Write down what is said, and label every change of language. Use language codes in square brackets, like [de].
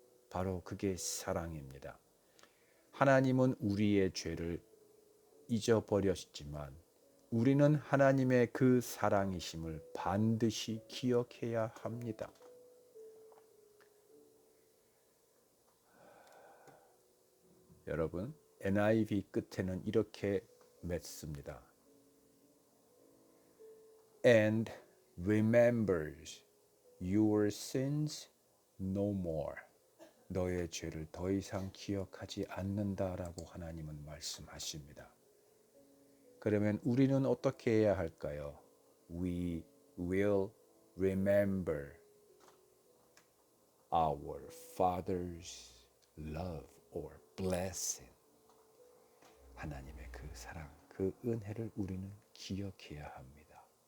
[ko] 바로 그게 사랑입니다. 하나님은 우리의 죄를 잊어버렸지만 우리는 하나님의 그 사랑이심을 반드시 기억해야 합니다. 여러분, NIV 끝에는 이렇게 맺습니다. [en] And remembers your sins no more. [ko] 너의 죄를 더 이상 기억하지 않는다라고 하나님은 말씀하십니다. 그러면 우리는 어떻게 해야 할까요? We [en] will remember our Father's love or blessing. [ko] 하나님의 그 사랑, 그 은혜를 우리는 기억해야 합니다.